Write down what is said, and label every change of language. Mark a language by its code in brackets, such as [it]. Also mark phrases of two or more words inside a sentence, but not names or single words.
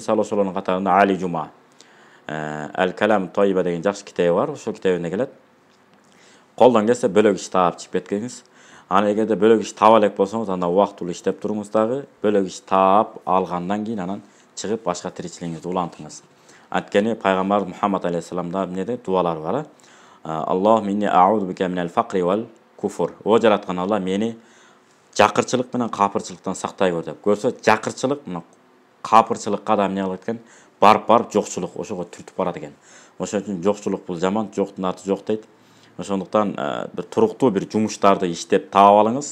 [ky] Мисалы ошолордун катарында Али Жума Ал-Калам Тойба деген жакшы китеби бар, ошол китебинде келет. Колдон келсе бөлөк иш таап чыгып кеткениңиз. Аны эгерде бөлөк иш таба элек болсоңуз, анда убактылуу иштеп туруңуз дагы, бөлөк иш таап алгандан кийин анан чыгып башка тиричилигиңизди улантыңыз. Анткени пайгамбар Мухаммад алейхиссаламда эмнеде дуалар бар. [ar] اللهم إني أعوذ بك من الفقر والكفر. [ky] О жараткан Алла мени жакырчылык менен капырчылыктан сактай көр деп. Көрсө жакырчылык мына капырчылыкка да эмне кылат экен? Барып жокчулук ошого түртүп барат экен. Ошон үчүн жокчулук бул жаман, жоктун аты жок дейт. Ошондуктан бир туруктуу бир жумуштарды иштеп таап алыңыз.